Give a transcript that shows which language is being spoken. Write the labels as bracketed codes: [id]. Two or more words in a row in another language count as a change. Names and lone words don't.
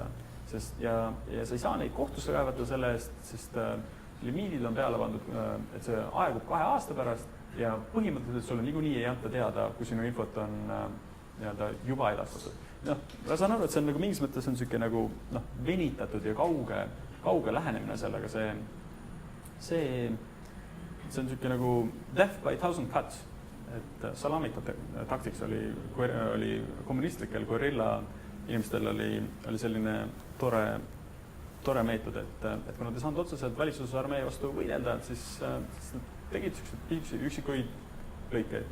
[et] Ja sa ei saa neid kohtusse kaevata selle eest, sest limiidid on peale pandud, et see aegub 2 aasta pärast ja põhimõtteliselt sulle niikuinii ei anta teada, kui sinu infot on nii-öelda juba edastatud. Ma saan aru, et see on nagu mingis mõttes on selline nagu venitatud ja kauge lähenemine sellega. See on selline nagu [en] death by 1000 cuts, [et] et salami taktiks oli kommunistlikel guerilla inimestel oli selline tore meetod, et kui nad ei saanud otseselt valitsusarmee vastu võidelda, siis tegid üksikuid lõikeid.